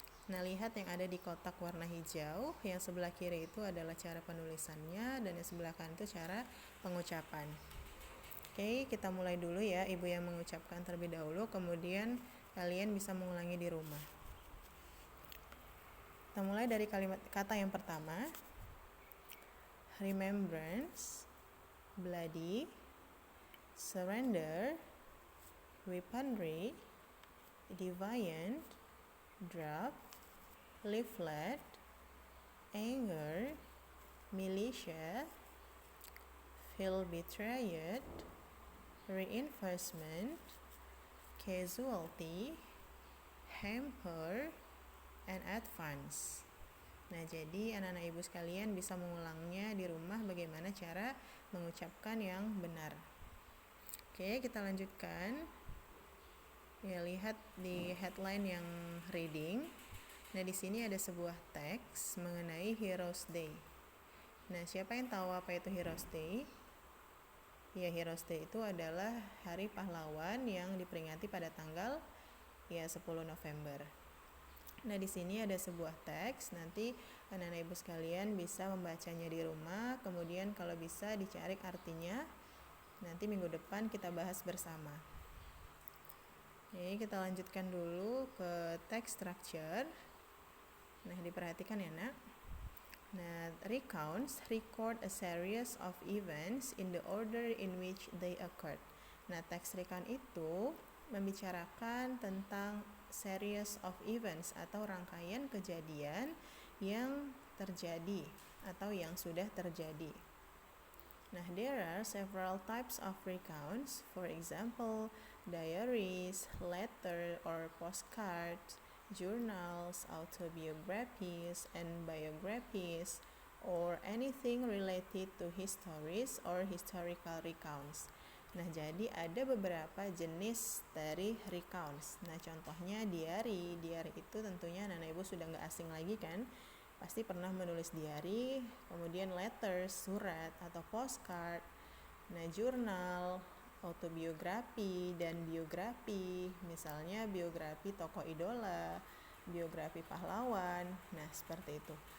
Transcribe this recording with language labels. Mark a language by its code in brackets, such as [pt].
[id] Nah, lihat yang ada di kotak warna hijau, yang sebelah kiri itu adalah cara penulisannya dan yang sebelah kanan itu cara pengucapan. Oke, kita mulai dulu ya, ibu yang mengucapkan terlebih dahulu, kemudian kalian bisa mengulangi di rumah. Kita mulai dari kata yang pertama. [en] Remembrance, bloody, surrender, weaponry, defiant, draft, leaflet, anger, militia, feel betrayed, reinforcement, casualty, hamper, and advance. [id] Nah, jadi anak-anak ibu sekalian bisa mengulangnya di rumah bagaimana cara mengucapkan yang benar. Oke, kita lanjutkan. Ya, lihat di headline yang reading. Nah, di sini ada sebuah teks mengenai Heroes Day. Nah, siapa yang tahu apa itu Heroes Day? Ya, Heroes Day itu adalah hari pahlawan yang diperingati pada tanggal 10 November. Nah, di sini ada sebuah teks, nanti anak-anak ibu sekalian bisa membacanya di rumah, kemudian kalau bisa dicari artinya, nanti minggu depan kita bahas bersama. Oke, kita lanjutkan dulu ke text structure. Nah, diperhatikan ya, Nak. [en] Nah, recounts record a series of events in the order in which they occurred. [id] Nah, text recount itu membicarakan tentang [en] series of events [id] atau rangkaian kejadian yang terjadi atau yang sudah terjadi. [en] Nah, there are several types of recounts. For example, diaries, letter or postcards, journals, autobiographies, and biographies, or anything related to histories or historical recounts. [id] Nah, jadi ada beberapa jenis dari recounts. Nah, contohnya diary. Diary itu tentunya anak-anak ibu sudah nggak asing lagi kan? Pasti pernah menulis diary, kemudian letters, surat atau postcard. Nah, jurnal, autobiografi dan biografi, misalnya biografi tokoh idola, biografi pahlawan. Nah, seperti itu.